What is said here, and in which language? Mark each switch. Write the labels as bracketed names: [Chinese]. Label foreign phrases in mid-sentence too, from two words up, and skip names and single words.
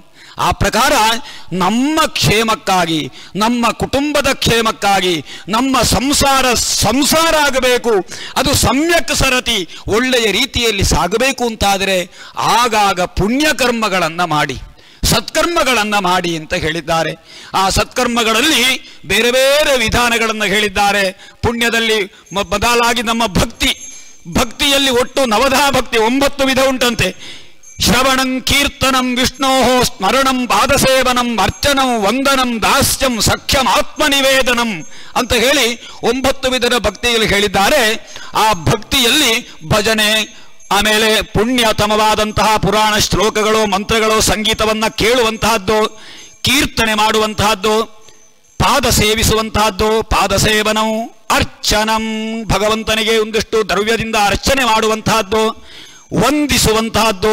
[Kannada] ಆ ಪ್ರಕಾರ ನಮ್ಮ ಕ್ಷೇಮಕ್ಕಾಗಿ, ನಮ್ಮ ಕುಟುಂಬದ ಕ್ಷೇಮಕ್ಕಾಗಿ ನಮ್ಮ ಸಂಸಾರ ಆಗಬೇಕು, ಅದು ಸಮ್ಯಕ್ ಸರತಿ ಒಳ್ಳೆಯ ರೀತಿಯಲ್ಲಿ ಸಾಗಬೇಕು ಅಂತಾದರೆ ಆಗಾಗ ಪುಣ್ಯಕರ್ಮಗಳನ್ನು ಮಾಡಿ, ಸತ್ಕರ್ಮಗಳನ್ನು ಮಾಡಿ ಅಂತ ಹೇಳಿದ್ದಾರೆ. ಆ ಸತ್ಕರ್ಮಗಳಲ್ಲಿ ಬೇರೆ ಬೇರೆ ವಿಧಾನಗಳನ್ನು ಹೇಳಿದ್ದಾರೆ. ಪುಣ್ಯದಲ್ಲಿ ಬದಲಾಗಿ ನಮ್ಮ ಭಕ್ತಿಯಲ್ಲಿ ಒಟ್ಟು ನವಧಾ ಭಕ್ತಿ 9 ವಿಧ ಉಂಟಂತೆ. [Sanskrit] ಶ್ರವಣಂ ಕೀರ್ತನಂ ವಿಷ್ಣೋ ಸ್ಮರಣಂ ಪಾದಸೇವನಂ ಅರ್ಚನಂ ವಂದನಂ ದಾಸ್ಯಂ ಸಖ್ಯಂ ಆತ್ಮನಿವೇದನಂ [Kannada] ಅಂತ ಹೇಳಿ 9 ವಿಧದ ಭಕ್ತಿಯಲ್ಲಿ ಹೇಳಿದ್ದಾರೆ. ಆ ಭಕ್ತಿಯಲ್ಲಿ ಭಜನೆ, ಆಮೇಲೆ ಪುಣ್ಯತಮವಾದಂತಹ ಪುರಾಣ ಶ್ಲೋಕಗಳು, ಮಂತ್ರಗಳು, ಸಂಗೀತವನ್ನ ಕೇಳುವಂತಹದ್ದು, ಕೀರ್ತನೆ ಮಾಡುವಂತಹದ್ದು, ಪಾದ ಸೇವಿಸುವಂತಹದ್ದು, ಪಾದಸೇವನವು ಅರ್ಚನಂ, ಭಗವಂತನಿಗೆ ಒಂದಿಷ್ಟು ದ್ರವ್ಯದಿಂದ ಅರ್ಚನೆ ಮಾಡುವಂತಹದ್ದು, ವಂದಿಸುವಂತಹದ್ದು.